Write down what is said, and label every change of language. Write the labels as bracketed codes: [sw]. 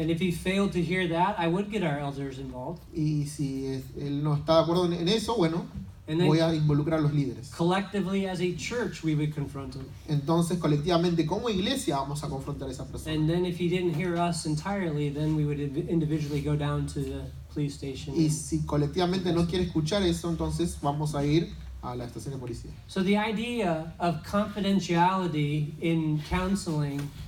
[en] And if he failed to hear that, I would get our elders involved. [es] Y si él no está de acuerdo en eso, bueno, [en] And [es] voy [en] then [es] a involucrar a los líderes. [en] collectively as a church, we would confront him. [es] Entonces, colectivamente, como iglesia, vamos a confrontar a esa persona. [en] And then if he didn't hear us entirely, then we would individually go down to the police station. [es] Y si colectivamente no quiere escuchar eso, entonces vamos a ir a la estación de policía. [en] So the idea of confidentiality in counseling